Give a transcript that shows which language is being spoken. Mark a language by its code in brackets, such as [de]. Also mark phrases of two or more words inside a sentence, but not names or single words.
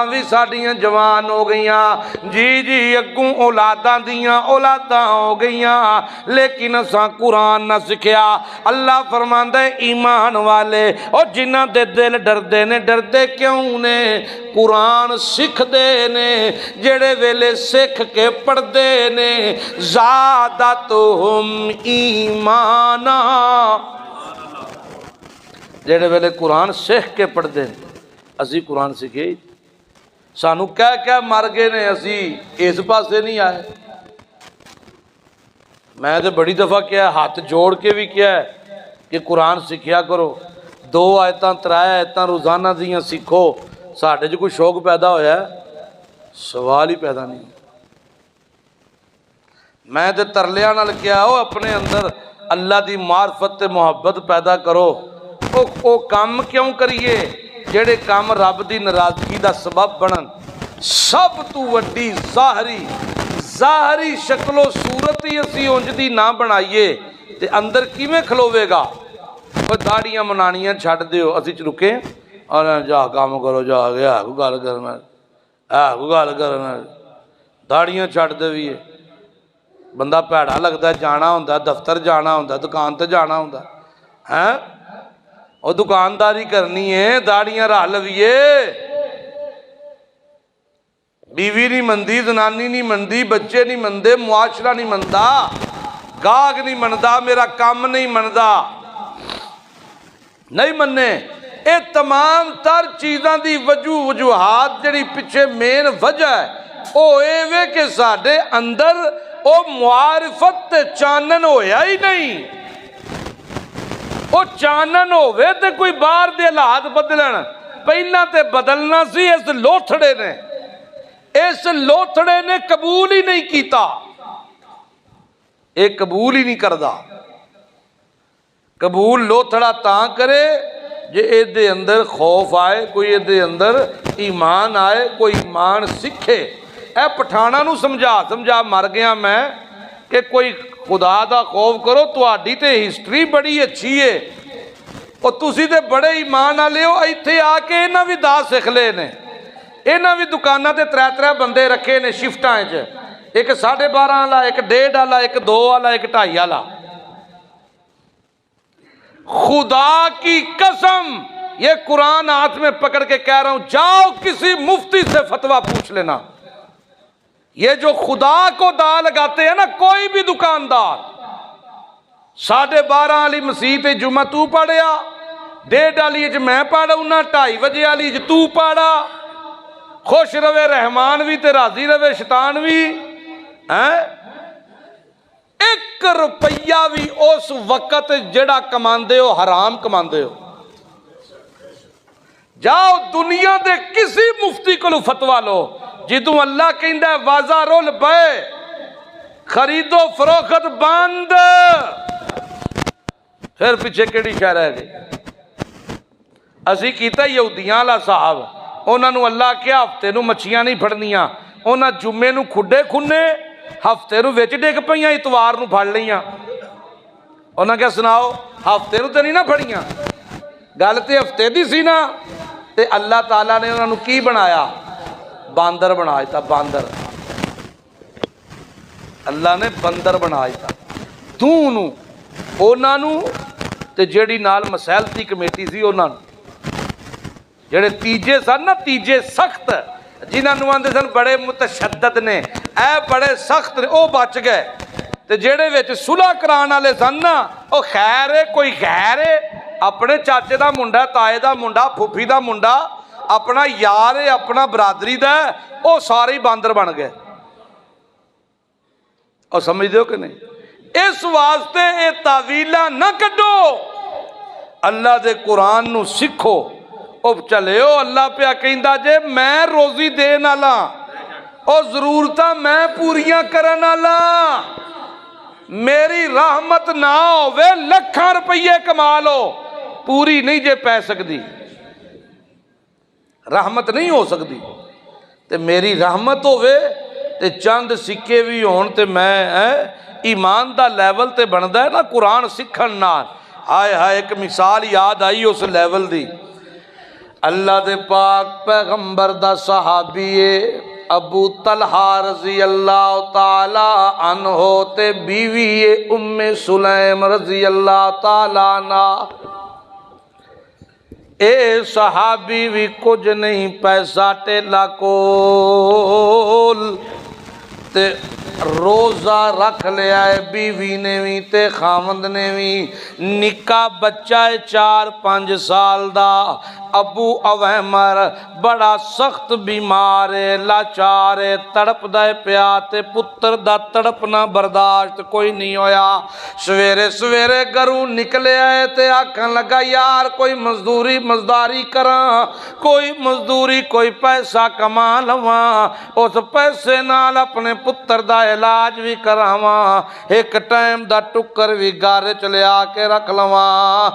[pa] بھی ساڈیاں جوان ہو گئیاں جی اگوں اولاداں دیاں اولاداں ہو گئیاں لیکن اساں قرآن نہ سکھیا اللہ فرماندا ہے ایمان والے اور جنہاں دے دل ڈردے نے ڈردے کیوں نے قرآن سکھ دے نے جڑے ویلے سکھ کے پڑھ دے نے [ar] زادتہم ایمانا [pa] جڑے ویلے قرآن سکھ کے پڑھ دے اسی قرآن سکھے سانو کہہ مر گئے نے اسی اس پاسے نہیں آئے [ur] میں تو بڑی دفعہ کیا ہے ہاتھ جوڑ کے بھی کیا ہے کہ [pa] قرآن سکھیا کرو 2 آیتاں 3 آیتاں روزانہ دیاں سکھو ساڈے جو کوئی شوق پیدا ہویا ہے سوال ہی پیدا نہیں میں تو ترلیاں نال کیا ہو اپنے اندر اللہ دی معرفت تے محبت پیدا کرو او کام کیوں کریے جڑے کام رب دی ناراضگی دا سبب بنن سب تو وڈی ظاہری شکل و صورت ہی اسی انج دی نہ بنائیے تے اندر کیویں کھلوے گا؟ وہ داڑیاں منانیاں چھڈ دیو، اسی چ رکے اور جا کام کرو، جا گیا کوئی گل کرنا کوئی گل کرنا، داڑیاں چھڈ دیویے۔ بندہ بھڑا لگتا ہے، جانا ہوندا دفتر جانا ہوندا دکان تے جانا ہوندا ہے، وہ دکانداری کرنی ہے، داڑیاں رہ لویے۔ بیوی نہیں مندی، زنانی نہیں مندی، بچے نہیں مندے، معاشرہ نہیں مندا، گاہک نہیں مندا، میرا کام نہیں مندا، نہیں مننے۔ اے تمام تر چیزاں دی وجوہات جڑی پیچھے مین وجہ ہے او اے وے کہ ساڈے اندر او معرفت تے چانن ہویا ہی نہیں۔ او چانن ہوئے تے کوئی باہر دے حالات بدلن، پہلا تے بدلنا سی اس لوتھڑے نے، اس لوتھڑے نے قبول ہی نہیں کیتا، ایک قبول ہی نہیں کردا۔ قبول لوتھڑا تاں کرے جے اے دے اندر خوف آئے، کوئی اے دے اندر ایمان آئے، کوئی ایمان سکھے۔ اے پٹھانا نو سمجھا مر گیا میں کہ کوئی خدا دا خوف کرو، تہاڈی تے ہسٹری بڑی اچھی ہے، اور تسی تے بڑے ایمان والے ہو، ایتھے آ کے انہاں وی دا سکھ لے نے، انہاں وی دکاناں تے ترے بندے رکھے نے شفٹاں وچ، ایک 12:30 والا، ایک 1:30 والا، ایک 2 والا، ایک 2:30 والا۔ [ur] خدا کی قسم یہ قرآن ہاتھ میں پکڑ کے کہہ رہا ہوں، جاؤ کسی مفتی سے فتویٰ پوچھ لینا۔ یہ جو خدا کو دا لگاتے ہیں نا کوئی بھی دکاندار، 12:30 والی مسیح جمعہ تو پڑھیا، 1:30 والی میں پڑھا، 2:30 بجے والی تو پڑھا، [pa] خوش روے رحمان بھی تے راضی روے شیطان بھی، [ur] ہیں؟ [pa] 1 روپیہ بھی اس وقت جڑا کماندے ہو حرام کماندے ہو۔ جاؤ دنیا دے کسی مفتی کو فتویٰ لو جدوں اللہ کہندا ہے [ar] وازار البیع، [pa] خرید و فروخت بند، پھر پیچھے کیڑی شے رہ گئی؟ اسی کیتا یہودیاں والا صاحب، انہاں نو اللہ کیا ہفتے نو مچھیاں نہیں پھڑنیاں، انہاں جمعے نو کھڈے کھنے، ہفتے نو وچ ڈگ پیاں، اتوار نو پھڑ لیاں۔ انہاں کیا سناؤ ہفتے نو تے نہیں نہ پھڑیاں، گل تے ہفتے دی سی نا، تے اللہ تعالیٰ نے انہاں نو کی بنایا؟ باندر بنا دیتا، باندر، اللہ نے بندر بنا دیتا۔ انہاں نو تے جیڑی نال مسائلتی کمیٹی سی انہاں نو، جڑے تیجے سن نا، تیجے سخت، جنہاں نو آندے سن بڑے متشدد نے، اے بڑے سخت نے، او بچ گئے۔ تے جیڑے وچ صلح کران والے سن نا، او خیر ہے کوئی غیر ہے، اپنے چاچے دا منڈا، تائے دا منڈا، پھوپھی دا منڈا، اپنا یار ہے، اپنا برادری دا ہے، او سارے ہی باندر بن گئے۔ اور سمجھ دیو کہ نہیں؟ اس واسطے اے تاویلاں نہ کڈو، اللہ دے قرآن نو سکھو۔ اب چلے ہو اللہ پہ کہندا جے میں روزی دین والا، اور ضرورتاں میں پوریاں کرن والا، میری رحمت نہ ہوے لکھاں روپیے کما لو، پوری نہیں جے پے سکدی، [ur] رحمت نہیں ہو سکتی۔ [pa] تے میری رحمت ہوے تے چند سکے بھی ہون تے میں ایمان دا لیول تے بندا ہے نا قرآن سکھن نال۔ ہائے ہائے ایک مثال یاد آئی اس لیول دی، اللہ دے پاک پیغمبر دا صحابی ابو طلحہ [ar] رضی اللہ تعالی عنہ [pa] تے بیوی ام سلیم [ar] رضی اللہ تعالی عنہ۔ [pa] اے صحابی بھی کچھ نہیں پیسہ ٹیلا کول، تے روزہ رکھ لیا ہے بیوی نے بھی تے خامند نے بھی، نکا بچہ ہے 4-5 سال دا، ابو اویمر بڑا سخت بیمار ہے، لاچار ہے، تڑپ دے پیا تے پتر دا تڑپنا برداشت کوئی نہیں ہویا۔ سویرے سویرے گھروں نکلے آئے تے آکھن لگا یار کوئی مزداری کراں، کوئی مزدوری کوئی پیسہ کما لواں، اس پیسے نال اپنے پتر دا دا علاج بھی کراواں، ایک ٹائم دا ٹکر بھی گارے چ لیا کے رکھ لواں۔